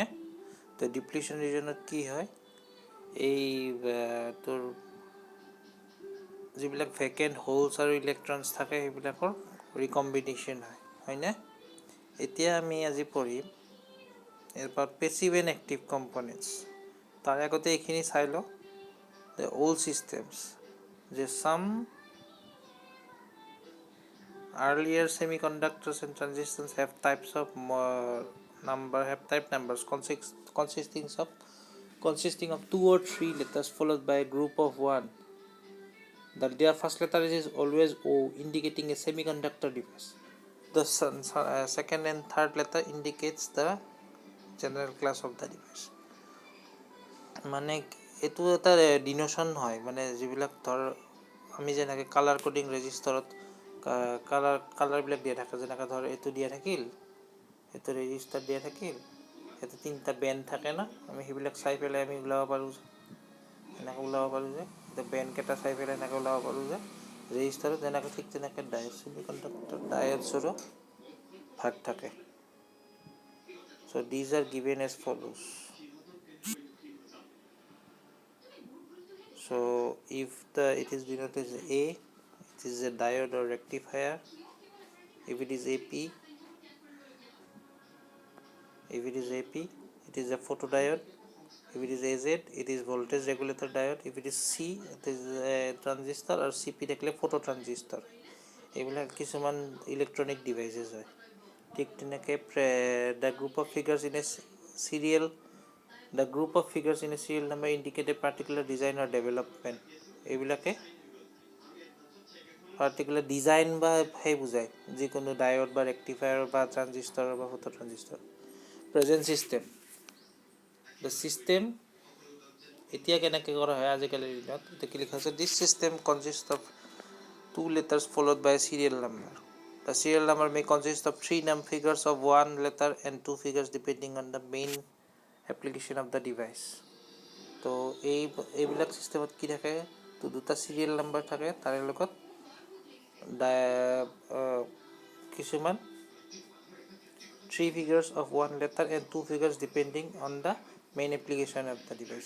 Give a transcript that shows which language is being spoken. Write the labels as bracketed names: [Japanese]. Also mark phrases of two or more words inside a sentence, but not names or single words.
[Assamese] তো [English] depletion region [Assamese] কি হয়, এই তোৰ যিবিলাক [English] vacant holes [Assamese] আৰু ইলেক্ট্ৰনছ থাকে সেইবিলাকৰ ৰিকম্বিনেশ্যন হয়নে? এতিয়া আমি আজি পঢ়িম এবাউট [English] passive and active components. [Assamese] তাৰ আগতে এইখিনি চাই লওঁ, [English] the old systems, যে চাম earlier semiconductors and transistors have type numbers consisting of 2 or 3 letters followed by a group of 1. Their first letter is always O, indicating a semiconductor device. The second and third letter indicates the general class of the device. [Assamese] মানে এইটো এটা ডিনোশ্যন হয়, মানে যিবিলাক ধৰ আমি যেনেকৈ [English] colour coding [Assamese] ৰেজিষ্টাৰত কালাৰবিলাক দিয়া থাকে, যেনেকৈ ধৰ এইটো দিয়া থাকিল, এইটো ৰেজিষ্টাৰ দিয়া থাকিল, এইটো 3টা বেণ্ড থাকে না, আমি সেইবিলাক চাই পেলাই আমি ওলাব পাৰোঁ, এনেকৈ ওলাব পাৰোঁ যে বেণ্ডকেইটা চাই পেলাই এনেকৈ ওলাব পাৰোঁ যে ৰেজিষ্টাৰত যেনেকৈ, ঠিক তেনেকৈ [English] semiconductor diodes [Assamese] ভাগ থাকে। [English] So these are given as follows. So if it is denoted as A, it is a diode or rectifier. If it is AP, it is a photodiode. If it is AZ, it is voltage regulator diode. If it is C, it is a transistor, or CP থাকিলে phototransistor. [Assamese] এইবিলাক কিছুমান [English] electronic devices [Assamese] হয়। ঠিক তেনেকৈ [English] the group of figures in a serial number indicate a particular design or development. [Assamese] এইবিলাকে [English] particular design [Assamese] বা সেই বুজায়, যিকোনো ডায়োড বা ৰেক্টিফায়াৰ বা ট্ৰানজিষ্টাৰ বা [English] photo transistor. present system, the system [Assamese] এতিয়া কেনেকৈ কৰা হয় আজিকালিৰ দিনত, এতিয়া কি লিখা আছে, [English] this system consist of 2 letters followed by a serial number. The serial number may consist of 3 figures of 1 letter and 2 figures depending on the main application of the device. [Assamese] তো এইবিলাক ছিষ্টেমত কি থাকে, তো 2টা [English] serial number [Assamese] থাকে, তাৰে লগত কিছুমান [English] 3 figures of 1 letter and 2 figures depending on the main application of the device.